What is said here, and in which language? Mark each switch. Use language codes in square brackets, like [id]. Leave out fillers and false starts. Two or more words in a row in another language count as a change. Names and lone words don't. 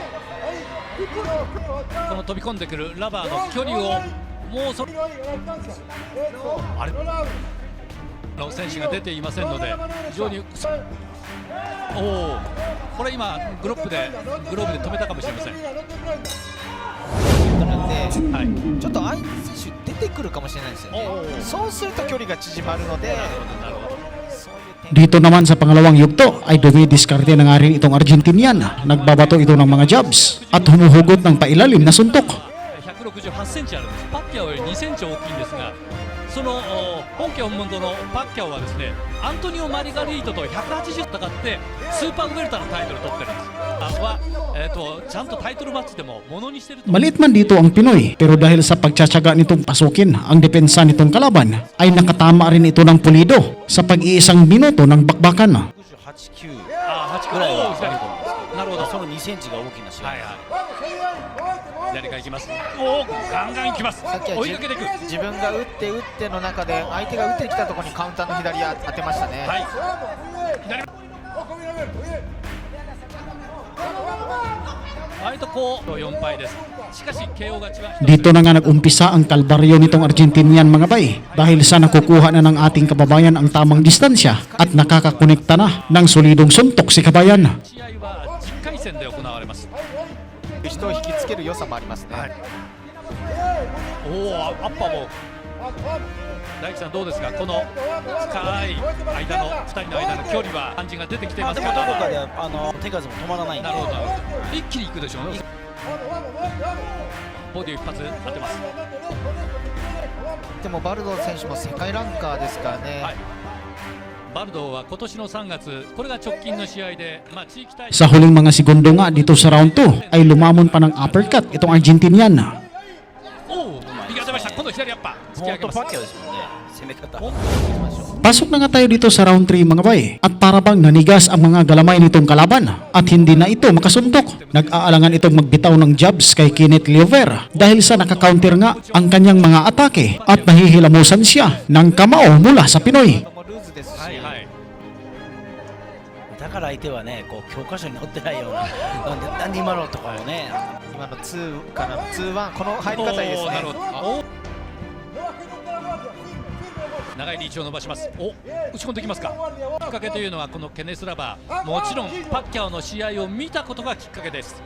[ja] この飛び込んでくるラバーの距離をもうあれの選手が出ていませんので、非常にこれ今グローブで止めたかもしれません。ちょっと相手選手出てくるかもしれないですよね。そうすると距離が縮まるので。 [tl] Dito naman sa pangalawang yugto ay dumidiskarte na nga rin itong Argentinian. Nagbabato ito ng mga jabs at humuhugot ng pailalim na suntok. [ja] 168 センチあるんです。パッキャオより2センチ大きいんですが、その本家本物のパッキャオはですね、アントニオ・マリガリートと180戦ってスーパーウェルターのタイトルを取ってるんです。ちゃんとタイトルマッチでもものにしてる。 [tl] Maliit man dito ang Pinoy, pero dahil sa pagtsatsaga nitong pasukin ang depensa nitong kalaban, ay nakatama rin ito ng pulido sa pag-iisang minuto ng bakbakan. [ja] ぐらいはなるほど、その2センチが大きな試合。左から行きます。ガンガン行きます。追いかけていく。自分が打っての中で相手が打ってきたところにカウンターの左当てましたね。左。割とこう4敗です。しかし KO 勝ちは [tl] Dito na nga nag-umpisa ang kalbaryo nitong Argentinian mga bay dahil sa nakukuha na ng ating kababayan ang tamang distansya at nakakakonekta na ng solidong suntok si kabayan. [ja] 試合は10回戦で行われます。人を引きつける良さもありますね。アッパーも大地さんどうですか、この深い間の2人の間の距離は感じが出てきていますか。でもどこかで手数も止まらないんで。なるほど。一気に行くでしょうね。ボディ一発当てます。でもバルド選手も世界ランカーですからね。バルドは今年の3月、これが直近の試合で、地域大会 [tl] Sa huling mga segundo nga dito sa round 2 ay lumamon pa ng uppercut itong Argentinian. [ja] 右当てました。今度左アッパー突き上げます。パッキャオですもんね。攻め方。 [tl] Pasok na nga tayo dito sa round 3 mga bay at para bang nanigas ang mga galamay nitong kalaban at hindi na ito makasuntok. Nag-aalangan itong magbitaw ng jabs kay Kenneth Liover dahil sa nakakounter nga ang kanyang mga atake at nahihilamusan siya ng kamao mula sa Pinoy. [ja] だから相手はね、こう教科書に載ってないような、なんで今のとかをね、今の2から2-1、この入り方いいですね。長いリーチを伸ばします。お、打ち込んできますか。きっかけというのはこのケネス・ラバー、もちろんパッキャオの試合を見たことがきっかけです。